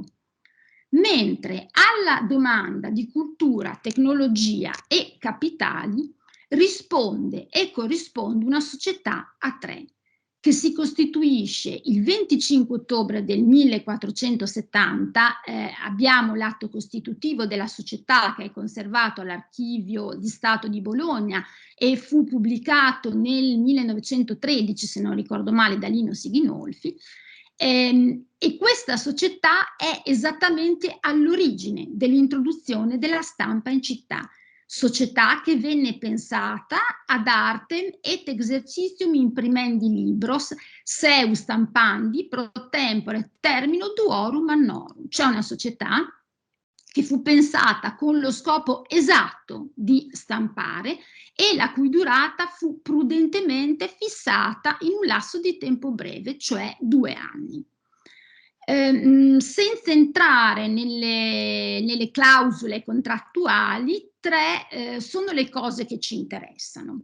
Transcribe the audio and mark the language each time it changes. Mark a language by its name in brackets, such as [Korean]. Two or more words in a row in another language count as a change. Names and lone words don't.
[Italian] Mentre alla domanda di cultura, tecnologia e capitali risponde e corrisponde una società a tre, che si costituisce il 25 ottobre del 1470, abbiamo l'atto costitutivo della società che è conservato all'Archivio di Stato di Bologna e fu pubblicato nel 1913, se non ricordo male, da Lino Sighinolfi, e questa società è esattamente all'origine dell'introduzione della stampa in città, società che venne [Latin] pensata ad artem et exercitium imprimendi libros seu stampandi pro tempore termino duorum annorum, [Italian] cioè una società che fu pensata con lo scopo esatto di stampare e la cui durata fu prudentemente fissata in un lasso di tempo breve, cioè 2 anni. Senza entrare nelle clausole contrattuali, tre sono le cose che ci interessano.